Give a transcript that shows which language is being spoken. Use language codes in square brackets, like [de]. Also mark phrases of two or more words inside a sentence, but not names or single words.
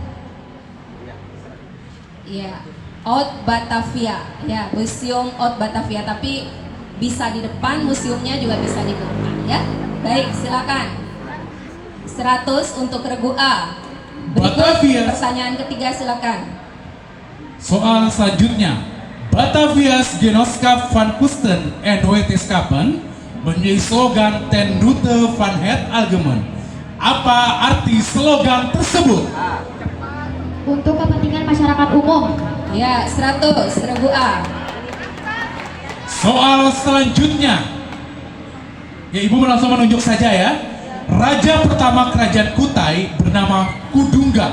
[id] Ya, Haute Batavia. Ya, Museum Haute Batavia. Tapi bisa di depan, museumnya juga bisa di belakang. Ya, baik, silakan. 100 untuk regu A. Berikut Batavia. pertanyaan ketiga, silakan. Soal selanjutnya, Batavia's Genootschap van Kunsten en Wetenschappen menjadi slogan [nl] Ten Route van het Algemeen. [id] Apa arti slogan tersebut? Untuk kepentingan masyarakat umum. Ya, 100 regu A. Soal selanjutnya, ya Ibu langsung menunjuk saja ya. Raja pertama kerajaan Kutai bernama Kudungga.